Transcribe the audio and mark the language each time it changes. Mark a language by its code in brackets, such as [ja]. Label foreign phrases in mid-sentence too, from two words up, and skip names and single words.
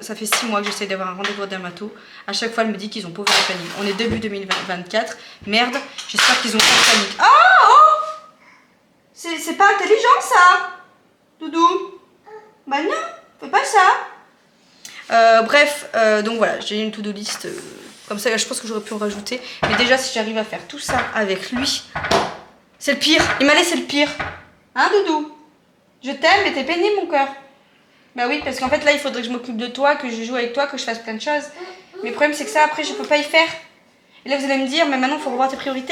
[fr] Ça fait 6 mois que j'essaie d'avoir un rendez-vous au dermato. À chaque fois, elle me dit qu'ils ont pas ouvert la planning. On est début 2024. Merde, j'espère qu'ils ont pas de planning. Oh, c'est pas intelligent ça, Doudou. Bah non, fais pas ça. Bref, donc voilà, j'ai une [en] to-do list. [fr] Comme ça, je pense que j'aurais pu en rajouter. Mais déjà, si j'arrive à faire tout ça avec lui, c'est le pire. Il m'a laissé le pire. Hein, Doudou? Je t'aime, mais t'es pénible, mon cœur. Bah oui, parce qu'en fait, là, il faudrait que je m'occupe de toi, que je joue avec toi, que je fasse plein de choses. Mais le problème, c'est que ça, après, je peux pas y faire. Et là, vous allez me dire, mais maintenant, il faut revoir tes priorités.